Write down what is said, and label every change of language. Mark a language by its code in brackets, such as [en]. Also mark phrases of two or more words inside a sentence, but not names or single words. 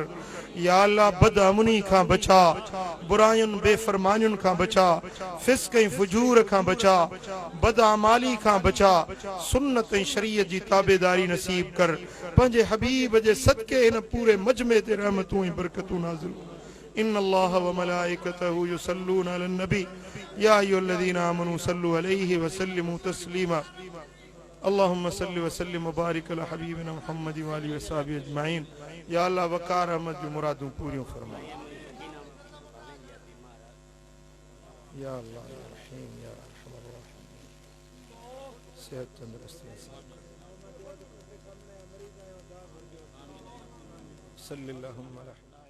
[ar] يا الله [sd] बदअमनी खां बचा बुरायुनि बेफ़रमानियुनि खां बचा फिस्क ऐं फुजूर खां बचा बदअमाली खां बचा सुन्नत ऐं शरीयत जी ताबेदारी नसीब कर। पंहिंजे हबीब जे सदके हिन पूरे मजमे ते रहमतूं ऐं बरकतूं नाज़िल [ar] إن الله وملائكته يصلون على النبي يا أيها الذين آمنوا صلوا عليه وسلموا تسليما. اللهم صل وسلم وبارك على حبيبنا محمد وآله وصحبه أجمعين. يا الله [sd] वकार अहमद जूं मुरादूं पूरियूं फरमा। [ar] يا الله يا رحيم يا أرحم الراحمين. [sd] सेहत तंदुरुस्ती [ar] صلى الله عليه